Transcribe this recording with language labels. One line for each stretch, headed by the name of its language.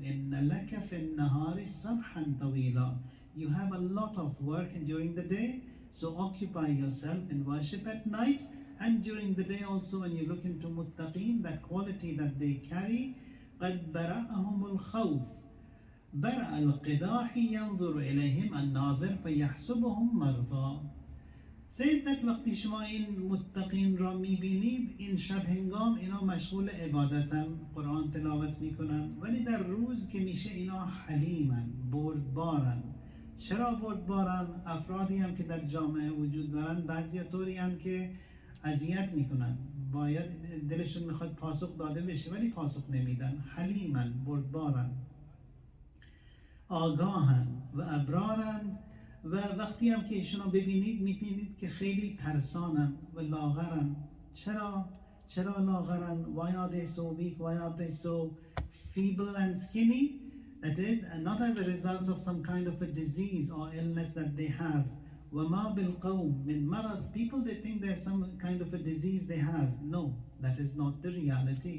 Arabic: Inna laka fin nahari sabhan tawila.
English: You have a lot of work during the day, so occupy yourself in worship at night. And during the day also, when you look into muttaqeen, that quality that they carry,
Arabic: قَدْ بَرَأَهُمُ الْخَوْفِ برأ القداح ينظر إليهم الناظر فيحسبهم مرضى.
English: Says that
Persian: وقتی شما این متقین را میبینید، این شب هنگام اینا مشغول عبادتن، قرآن تلاوت میکنن، ولی در روز که میشه اینا حلیمن، بردبارن. چرا بردبارن؟ افرادی هم که در جامعه وجود دارن بعضی طوری هم که اذیت میکنن، باید دلشون میخواد پاسخ داده بشه ولی پاسخ نمیدن. حلیمن، بردبارن، آگاهن و ابرارن. و وقتی هم که ایشون رو ببینید میبینید که خیلی ترسانن و لاغرن. چرا لاغرن؟
English: Why are they so weak? Why are they so feeble and skinny? That is, not as a result of some kind of a disease or illness that they have.
Arabic: وَمَا بِالْقَوْمِ مِنْ مَرَضٍ.
English: People, they think there's some kind of a disease they have. No, that is not the reality.